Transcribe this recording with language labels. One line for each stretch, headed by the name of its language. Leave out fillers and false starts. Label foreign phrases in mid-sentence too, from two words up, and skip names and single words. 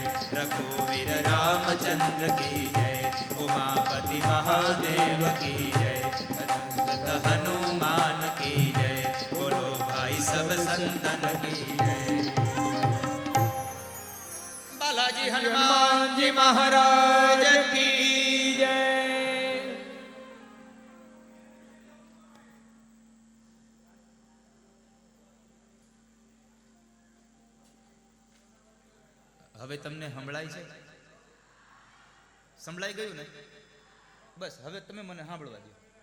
Hindi: रघुवीर रामचंद्र की जय, उमापति महादेव की जय। अनंत हनुमान की जय, बोलो भाई सब संतन की जय। बालाजी हनुमान जी महाराज की जय।
Gujarati: હવે તમને સંભળાય છે? સંભળાઈ ગયું ને? બસ હવે તમે મને સાંભળવા દો.